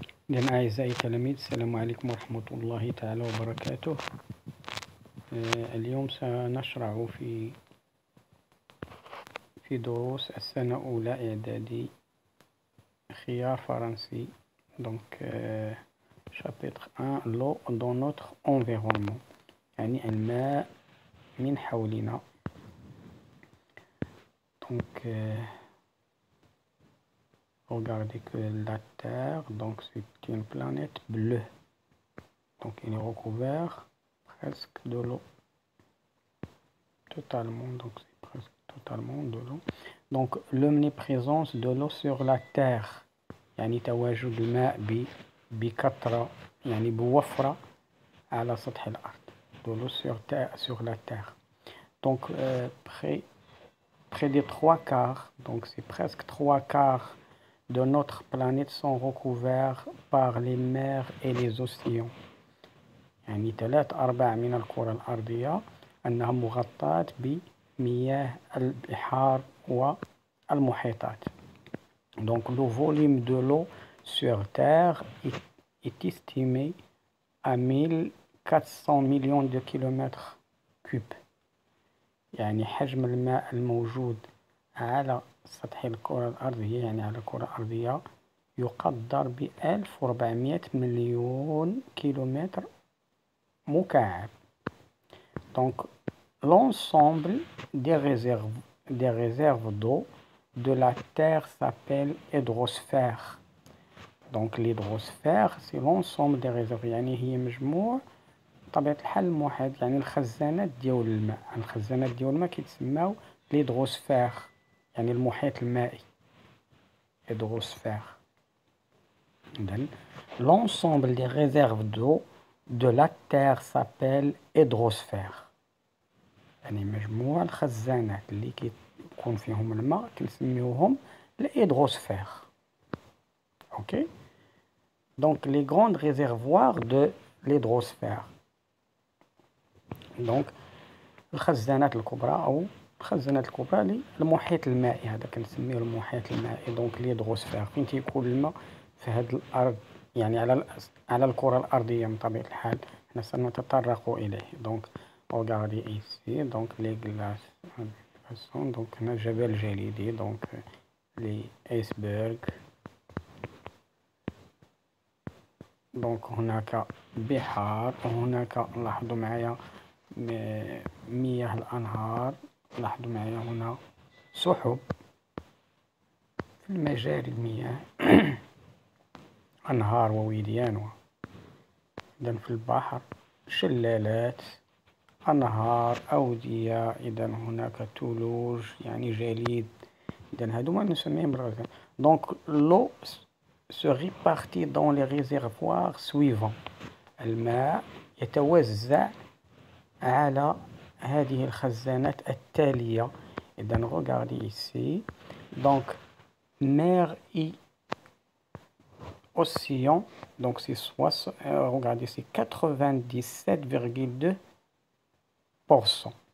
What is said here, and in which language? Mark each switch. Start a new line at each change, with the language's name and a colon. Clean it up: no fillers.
Arabic: إذن أعزائي التلاميذ، السلام عليكم ورحمة الله تعالى وبركاته. اليوم سنشرع في دروس السنة أولى إعدادي خيار فرنسي.
French: Donc chapitre 1 l'eau dans notre environnement،
Arabic: يعني الماء من حولنا.
French: Donc regardez que la Terre, donc c'est une planète bleue. Donc il est recouvert presque de l'eau. Totalement, donc c'est presque totalement de l'eau. Donc l'omniprésence de l'eau sur la Terre،
Arabic: يعني تواجد الماء بكثرة، يعني بوفرة على سطح الأرض.
French: De l'eau sur la Terre. Donc près des 3/4, donc c'est presque 3/4 de notre planète sont recouverts par les mers et les océans.
Arabic: يعني 3/4 من الكرة الأرضية أنها مغطاة بمياه البحار والمحيطات.
French: Donc le volume de l'eau sur Terre est estimé à 1400 millions de kilomètres cubes.
Arabic: يعني حجم الماء الموجود على سطح الكرة الأرضية، يعني على الكرة الأرضية، يقدر ب1400 مليون كيلومتر مكعب.
French: Donc l'ensemble des réserves d'eau de la Terre s'appelle hydrosphère. Donc l'hydrosphère c'est l'ensemble des réserves،
Arabic: يعني هي مجموع بطبيعة الحال المحيط، يعني الخزانات ديال الماء. الخزانات ديال الماء كيتسماو l'hydrosphère، يعني المحيط المائي.
French: hydrosphère. Donc l'ensemble des réserves d'eau de la Terre s'appelle hydrosphère،
Arabic: يعني مجموع الخزانات اللي كيكون فيهم الماء كنسميوهم الهيدروسفير.
French: OK. Donc les grands réservoirs de l'hydrosphère.
Arabic: Donc الخزانات الكبرى أو الخزانات الكبرى للمحيط المائي، هذا كنسميه المحيط المائي. دونك الهيدروسفير فين تيكون الماء في هذه الأرض، يعني على الكرة الأرضية من طبيعة الحال، حنا سنتطرق إليه.
French: دونك regardez ici donc les glaces. Donc
Arabic: هنا جبل جليدي،
French: donc les icebergs.
Arabic: donc هناك بحار، وهناك لاحظوا معايا مياه الأنهار، لاحظوا معايا هنا سحب في المجاري المياه أنهار ووديان. إذن في البحر شلالات، أنهار، أودية، إذن هناك ثلوج يعني جليد. إذن هادو ما نسميهم بالغاز.
French: Donc l'eau se répartit dans les réservoirs suivants.
Arabic: الماء يتوزع على هذه الخزانات التالية.
French: إذن regardez ici. Donc mer et océan. Donc c'est regardez, c'est 97,2%.